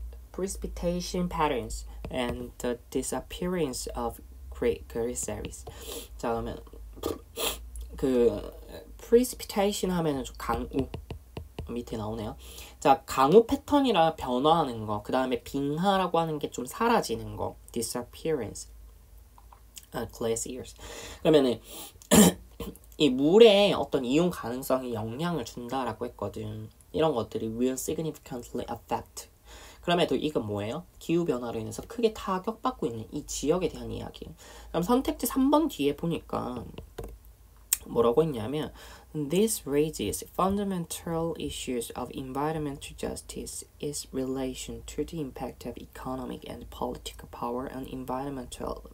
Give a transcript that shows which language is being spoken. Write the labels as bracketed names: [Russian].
[English] precipitation patterns and the disappearance of glaciers. [Korean] 자, 그러면 그 precipitation 하면은 좀 강우 밑에 나오네요. 자, 강우 패턴이라 변화하는 거. 그 다음에 빙하라고 하는 게 좀 사라지는 거. [English] disappearance glaciers. [Korean] 그러면은 이 물의 어떤 이용 가능성에 영향을 준다라고 했거든. 이런 것들이 [English] will significantly affect. [Korean] 그럼에도 이건 뭐예요? 기후변화로 인해서 크게 타격받고 있는 이 지역에 대한 이야기. 그럼 선택지 3번 뒤에 보니까 뭐라고 했냐면 [English] This raises fundamental issues of environmental justice is relation to the impact of economic and political power on environmental